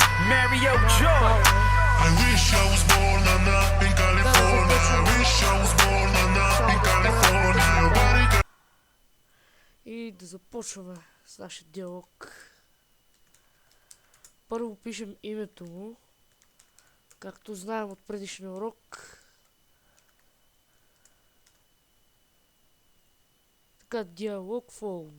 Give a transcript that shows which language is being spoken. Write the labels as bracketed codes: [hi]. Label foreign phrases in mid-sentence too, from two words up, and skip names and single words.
[en] Mario Joy. I wish I was born in California. I wish I was born in California. Your body [bg] И да започваме с нашия диалог. Първо пишем името му, както знаем от предишния урок. Така, диалог фон.